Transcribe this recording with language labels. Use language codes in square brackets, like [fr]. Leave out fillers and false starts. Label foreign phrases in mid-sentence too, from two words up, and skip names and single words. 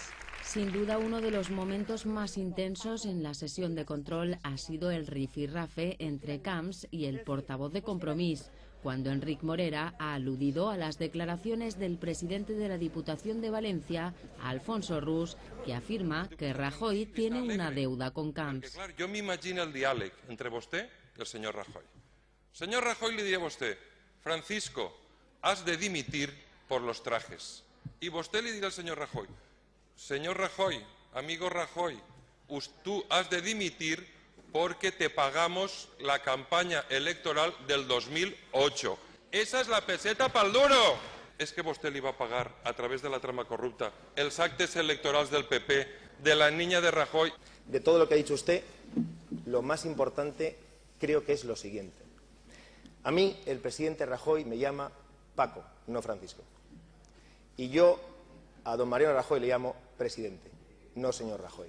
[es] Sin duda, uno de los momentos más intensos en la sesión de control ha sido el rifirrafe entre Camps y el portavoz de Compromís, cuando Enric Morera ha aludido a las declaraciones del presidente de la Diputación de Valencia, Alfonso Rus, que afirma que Rajoy tiene una deuda con Camps. [ca] Clar, jo m'imagino el diàleg entre vostè i el senyor Rajoy. Senyor Rajoy li diria a vostè, Francisco, has de dimitir [es] por los trajes. [ca] Y vostè li dirà al senyor Rajoy, [es] señor Rajoy, amigo Rajoy, tú has de dimitir porque te pagamos la campaña electoral del 2008. Esa es la peseta pa'l duro. [ca] És que vostè li va pagar, a través de la trama corrupta, els actes electorals del PP, [es] de la niña de Rajoy. De todo lo que ha dicho usted, lo más importante creo que es lo siguiente. A mí, el presidente Rajoy me llama Paco, no Francisco. Y yo a don Mariano Rajoy le llamo presidente, no señor Rajoy.